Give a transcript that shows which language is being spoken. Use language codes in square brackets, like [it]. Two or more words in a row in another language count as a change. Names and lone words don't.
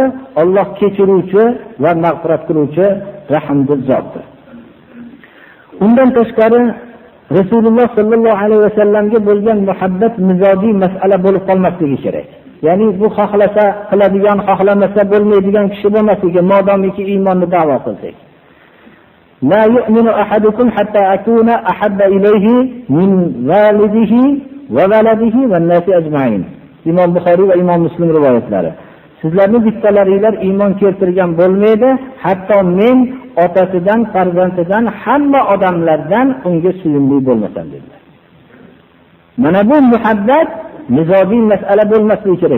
[uz] Alloh kechiruvchi va mag'firat qiluvchi, rahmdil zotdir. Undan tashqari Rasululloh [ar] صلى الله عليه وسلم [uz] bo'lgan muhabbat mizojiy masala bo'lib qolmasligi kerak. Ya'ni bu xohlasa qiladigan, xohlamasa bo'lmaydigan kishi bo'lmasligi, modomiki iymonni da'vo qilsak. [ar] لا يؤمن أحدكم حتى أكون أحب إليه من والده وولده والناس أجمعين. [uz] Imom Buxoriy va Imom Muslim rivoyatlari. Sizlarning bittalaringlar iymon keltirgan bo'lmaydi, hatto men otasidan, farzandidan, hamma odamlardan unga suyumli bo'lmasam dedilar. Mana bu muhabbat mizojiy masala bo'lmasligi kerak.